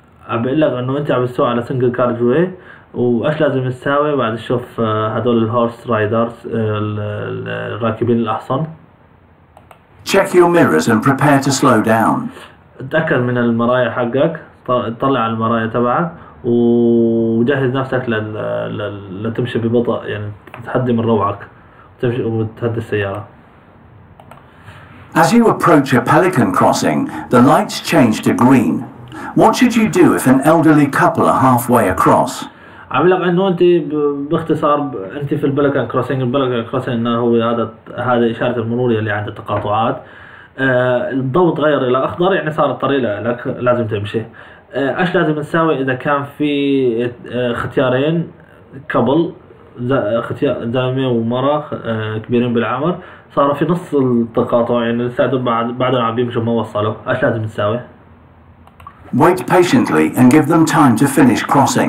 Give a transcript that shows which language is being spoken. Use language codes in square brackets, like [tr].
[ar] بقول لك انه انت عم تسوق على سنجل كارج واي، وايش لازم تساوي بعد تشوف هدول الهورس رايدرز الراكبين الاحصن. [en] Check your mirrors and prepare to slow down. [ar] تأكد من المرايا حقك، طلع على المرايا تبعك وجهز نفسك لتمشي ببطء، يعني تهدي من روعك وتهدي السيارة. [en] As you approach a pelican crossing, the lights change to green. What should you do if an elderly couple are halfway across? [ar] عم لك انه انت باختصار انت في البلكن كروسنج، البلكن كروسنج انه هو هذا اشارة المرور اللي عند التقاطعات. الضوء تغير الى اخضر، يعني صار الطريق لك لازم تمشي. ايش لازم نساوي اذا كان في ختيارين كابل، زلمه ومراه كبيرين بالعمر، صاروا في نص التقاطع، يعني لسه بعدهم عم بيمشوا ما وصلوا، ايش لازم نساوي؟ [en] Wait patiently and give them time to finish crossing.